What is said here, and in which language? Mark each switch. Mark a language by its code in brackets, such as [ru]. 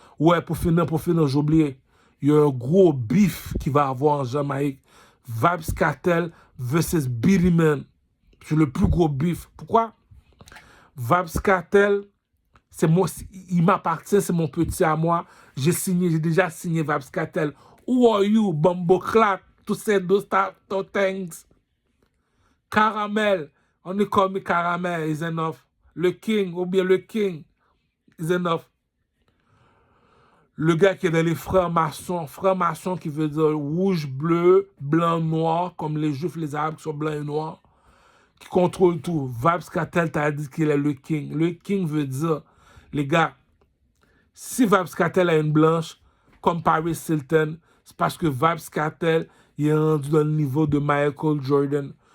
[fr] Ouais, pour finir, j'ai oublié. Il y a un gros bif qui va avoir en Jamaïque. Vybz Kartel versus Beenie Man. C'est le plus gros bif. Pourquoi? Vybz Kartel, c'est moi, il m'appartient, c'est mon petit à moi. J'ai déjà signé Vybz Kartel. [en] Who are you, Bumbo Clap, to say those things? Caramel, only call me Caramel is enough. [fr] Le King, ou bien le King [en] is enough. [fr] Le gars qui est dans les frères maçons qui veut dire rouge, bleu, blanc, noir, comme les juifs, les arabes qui sont blancs et noirs, qui contrôle tout. Vybz Kartel t'a dit qu'il est le King. Le King veut dire, les gars, si Vybz Kartel a une blanche, comme Paris Hilton, c'est parce que Vybz Kartel il est rendu dans le niveau de Michael Jordan.